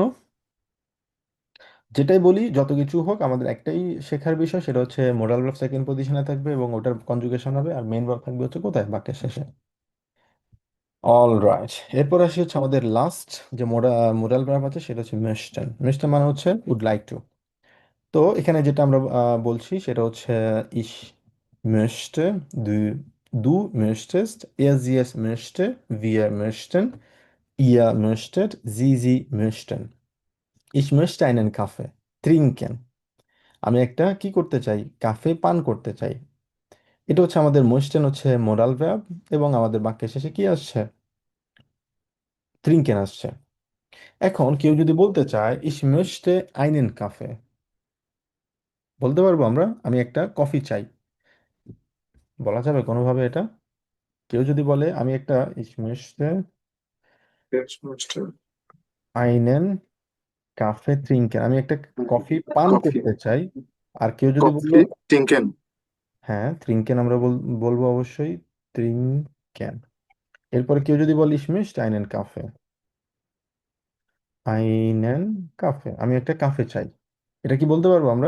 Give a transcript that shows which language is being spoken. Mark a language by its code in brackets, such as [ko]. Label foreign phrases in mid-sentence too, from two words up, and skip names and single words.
[bn] যেটাই বলি যত কিছু হোক আমাদের একটাই শেখার বিষয়, সেটা হচ্ছে [en] moral verb second position [bn] থাকবে এবং ওটার কনজুগেশন হবে, আর [en] main verb [bn] থাকবে হচ্ছে কোথায়, বাক্যের শেষে। [en] all right, [bn] এরপর আসি হচ্ছে আমাদের লাস্ট যে [en] moral verb [bn] আছে, সেটা হচ্ছে মেস্টেন। মেস্টেন মানে হচ্ছে [en] would like to. [bn] তো এখানে যেটা আমরা বলছি সেটা হচ্ছে [de] ich möchte, du, du möchtest, sie es möchte, wir möchten, ihr möchtet, sie möchten. Ich möchte einen Kaffee trinken. [bn] আমি একটা কি করতে চাই, কাফে পান করতে চাই। এটা হচ্ছে আমাদের মোস্টেন হচ্ছে [en] moral verb, [bn] এবং আমাদের বাক্যের শেষে কি আসছে, ট্রিঙ্কেন আসছে। এখন কেউ যদি বলতে চায় [de] ich möchte einen Kaffee, [bn] বলতে পারবো আমরা আমি একটা কফি চাই, বলা যাবে কোনোভাবে এটা? কেউ যদি বলে আমি একটা [de] ich möchte einen Kaffee trinken, [bn] আমি একটা কফি পান কফি। করতে চাই, আর কেউ যদি বললো কফি টিঙ্কেন। হ্যাঁ, ট্রিঙ্কেন আমরা বলবো অবশ্যই ট্রিঙ্কেন। এরপরে কেউ যদি বলে [de] ich möchte einen Kaffee, einen Kaffee, [bn] আমি একটা কাফে চাই, এটা কি বলতে পারবো আমরা?